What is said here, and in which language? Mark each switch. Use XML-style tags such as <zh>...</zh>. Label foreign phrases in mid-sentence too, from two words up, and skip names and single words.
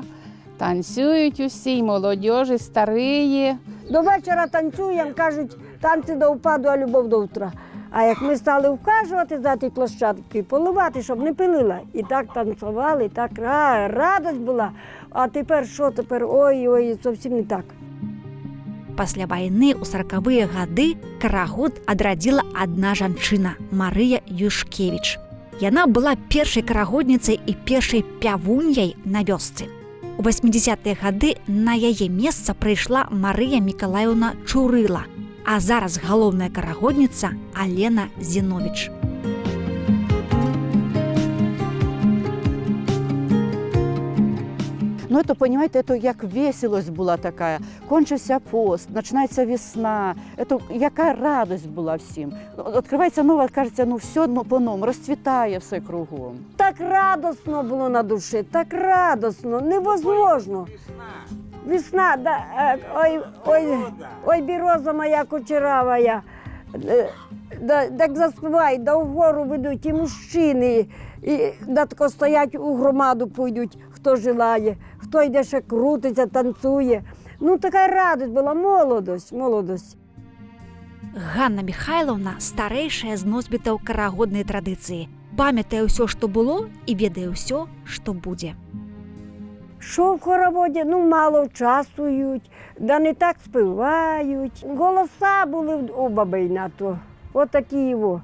<uk>Танцюють усі, і молодіж, і старі. До вечора танцюємо, кажуть, танці до впаду, а любов до утра. А як ми стали вхажувати за ті площадки, поливати, щоб не пилила. І так танцювали, і так радость була. А тепер що тепер? Ой, зовсім не так.</uk> <be>Пасля вайны ў 40-е гады карагод адрадзіла адна жанчына – Марыя Юшкевіч. Яна была першай карагодніцай і першай пявуньяй на вёсцы. У 80-е гады на яе месца прыйшла Марыя Мікалаеўна Чурыла, а зараз галоўная карагодніца Алена Зіновіч.</be> <uk>Ну,</uk> <ru>это, понимаете, это</ru> <uk>як веселость була така. Кончився пост, починається весна. Это яка радость була всім. Відкривається нова, кажеться, ну все по-новому, розцвітає все кругом. Так радосно було на душі, так радосно, невозможно. Весна, да, ой,</uk> <be>біроза моя кучеравая.</be> <uk>Так заспівають, да вгору ведуть і мужчини, і да тако стоять у громаду пойдуть, хто желає, хто йде ще крутиться, танцює. Ну, така радость була, молодость.</uk> <be>Ганна Михайловна – старэйшая з носьбітаў карагоднай традыцыі. Памятае ўсё, што было, і ведае ўсё, што будзе.</be> <uk>Що в хороводі? Ну, мало часують, да не так співають. Голоса були у бабей на то, отакі його.</uk>